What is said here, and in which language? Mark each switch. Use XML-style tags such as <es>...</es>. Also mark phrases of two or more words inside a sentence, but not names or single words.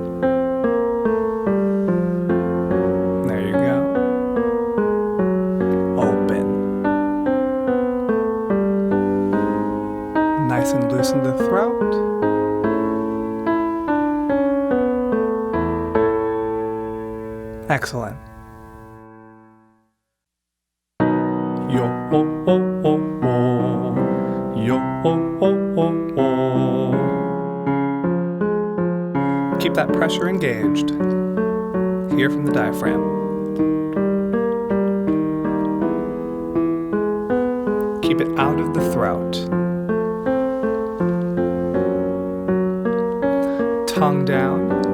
<en>There you go. Open. Nice and loosen the throat. Excellent. Yo ho ho ho ho. Yo ho ho ho ho. Keep that pressure engaged. Hear from the diaphragm. Keep it out of the throat. Tongue down.</en>